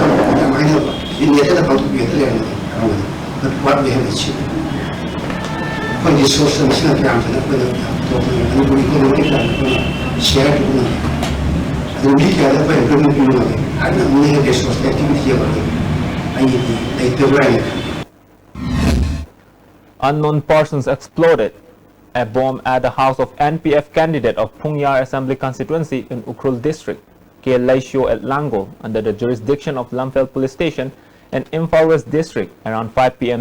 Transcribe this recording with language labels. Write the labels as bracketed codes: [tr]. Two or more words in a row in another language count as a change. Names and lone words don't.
[en] but what we have achieved. [mni] ꯑꯩꯈꯣꯏꯒꯤ ꯁꯣꯔꯁ ꯃꯁꯤꯅ ꯀꯌꯥꯝꯁꯤꯅ ꯑꯩꯈꯣꯏꯅ ꯇꯧꯕꯅꯤ ꯃꯅꯤꯄꯨꯔꯤ ꯏꯀꯣꯅꯣꯃꯤ ꯀꯌꯥ ꯑꯩꯈꯣꯏꯅ ꯁꯤꯌꯔ ꯇꯧꯕ ꯉꯝꯃꯤ ꯑꯗꯨ ꯃꯤ ꯀꯌꯥꯗ ꯑꯩꯈꯣꯏ ꯑꯦꯝꯄ꯭ꯂꯣꯏꯃꯦꯟ ꯄꯤꯕ ꯉꯝꯃꯤ ꯍꯥꯏꯕꯅ ꯃꯤꯒꯤ [en] resource activity [mni] ꯑꯃꯗꯤ ꯑꯩꯒꯤꯗꯤ ꯂꯩꯇꯕ꯭ꯔꯥ ꯍꯥꯏꯅ ꯈꯜꯂꯤ. [en] Unknown persons exploded a bomb at the house of NPF candidate of Pungyar Assembly constituency in Ukhrul district, K. Laisho at Langol, under the jurisdiction of Lamphel Police Station in Imphal West district around 5 p.m.